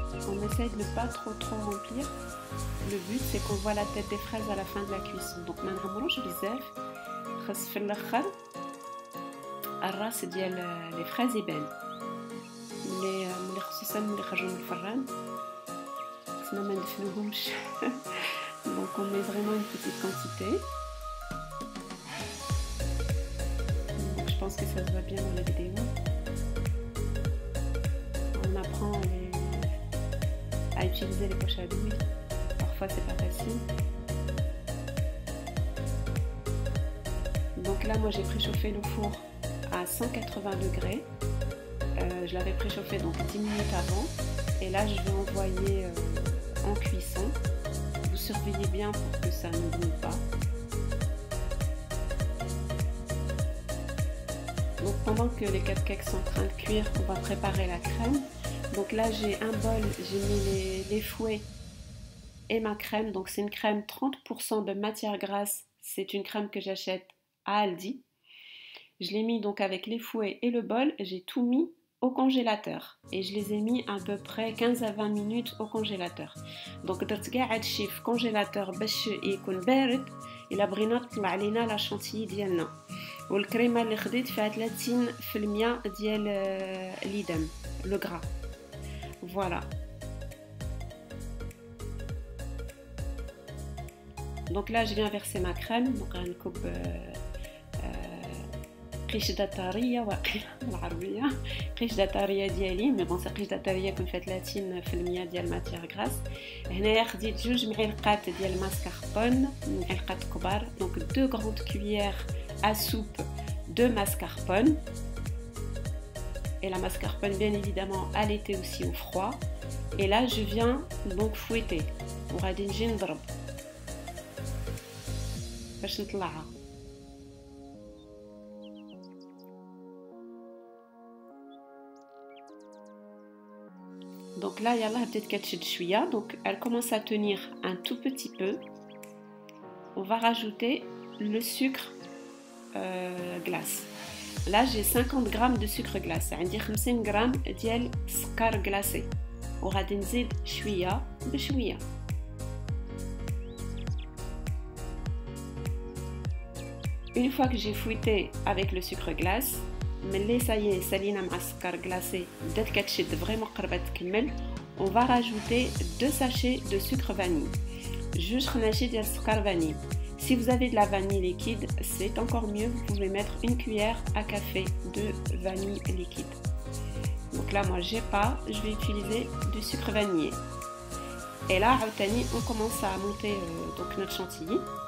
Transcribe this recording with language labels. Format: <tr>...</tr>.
<fr>On essaye de ne pas trop remplir. Le but c'est qu'on voit la tête des fraises à la fin de la cuisson.</fr> <ar>Donc ما نعمروش بزاف، خاص في الاخر الراس ديال لي فريز يبان ملي خصوصا ملي خرجوا من الفران، خصنا ما ندفنوهمش.</ar> <fr>Donc on met vraiment une petite quantité. Donc je pense que ça se voit bien dans la vidéo. On apprend à utiliser les poches à douille. Parfois c'est pas facile. Donc là moi j'ai préchauffé le four à 180 degrés. Je l'avais préchauffé donc 10 minutes avant. Et là je vais envoyer en cuisson. Vous surveillez bien pour que ça ne brûle pas. Donc pendant que les cupcakes sont en train de cuire, on va préparer la crème. Donc là j'ai un bol, j'ai mis les fouets et ma crème. Donc c'est une crème 30% de matière grasse. C'est une crème que j'achète à Aldi. Je l'ai mis donc avec les fouets et le bol. J'ai tout mis au congélateur. Et je les ai mis à peu près 15 à 20 minutes au congélateur.</fr> <ar>Donc درت كاع هادشي في congélateur باش يكون بارد إلا بغينا تطلع علينا لا شانتيي ديالنا. والكريمه اللي خديت فيها 30% ديال ليدم لو غرا.</ar> <fr>Voilà. Donc là je viens verser ma crème.</fr> <ar>Donc غنكب قشده طريه واقيلا بالعربيه، قشده طريه ديالي، مي بون سي قشده طريه كون فيها 30% ديال ماتيغ غراس. هنايا خديت 2 معلقات ديال ماسكاربون، معلقات كبار.</ar> <fr>دونك 2 grandes cuillères à soupe de mascarpone. Et la mascarpone bien évidemment à l'été aussi au froid. Et là je viens donc fouetter</fr> <ar>وغادي نجي نضرب باش نطلعها. Donc là يلاه بدات كتشد شويه.</ar> <fr>Donc elle commence à tenir un tout petit peu. On va rajouter le sucre glace. Là j'ai 50 grammes de sucre glace.</fr> <ar>عندي 50 غرام ديال سكر glacé. وغادي نزيد شويه بشويه.</ar> <fr>Une fois que j'ai fouetté avec le sucre glace,</fr> <ar>ملي سايي سالينا مع السكر glacé بدات كتشد فريمون قربت تكمل.</ar> <fr>On va rajouter 2 sachets de sucre vanille.</fr> <ar>جوج خناشي ديال السكر vanille.</ar> <fr>Si vous avez de la vanille liquide, c'est encore mieux. Vous pouvez mettre une cuillère à café de vanille liquide. Donc là, moi, j'ai pas. Je vais utiliser du sucre vanillé. Et là, on commence à monter donc notre chantilly.</fr>